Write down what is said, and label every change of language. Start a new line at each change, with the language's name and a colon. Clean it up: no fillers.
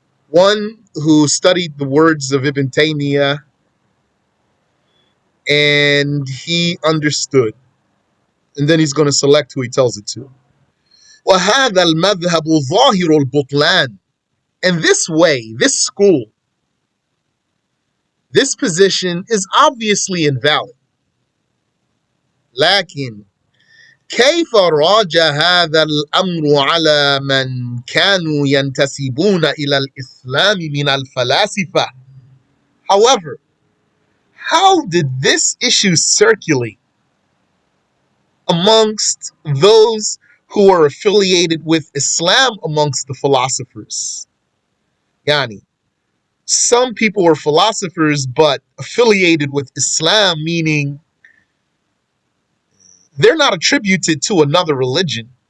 English: One who studied the words of Ibn Taymiyyah and he understood. And then he's going to select who he tells it to.
Arabic: وَهَذَا الْمَذْهَبُ ظَاهِرُ الْبُطْلَانِ.
English: And this way, this school, this position is obviously invalid.
Arabic: لكن كيف راجع هذا الأمر على من كانوا ينتسبون إلى الإسلام من الفلاسفة?
English: However, how did this issue circulate amongst those who are affiliated with Islam amongst the philosophers? Yani, some people were philosophers but affiliated with Islam, meaning they're not attributed to another religion.